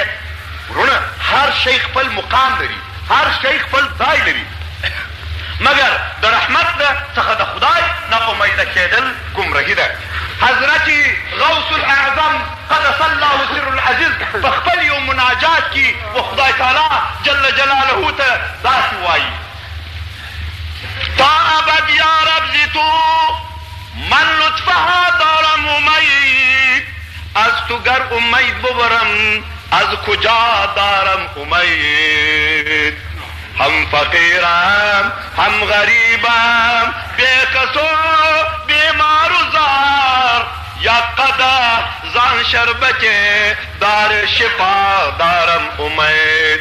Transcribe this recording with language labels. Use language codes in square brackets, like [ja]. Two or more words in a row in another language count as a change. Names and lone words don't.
[ps] وروڼه هر شی خپل مقام لري، هر شی خپل ځای لري، مګر د رحمت څخه د خدای نه امیده کېدل ګمرهي ده. حضرت غوث الاعظم قدس الله سر العزیز په خپل یو مناجات کې و خدای تعالی جل جلاله ته داسې وایي [fa] تا ابد یا رب زی تو من لطفها دارم امید، از تو گر امید ببرم از کجا دارم امید. هم فقیرم هم غریبم بے کسو بیمار و زار، یا قدح زان شربت دار شفا دارم امید.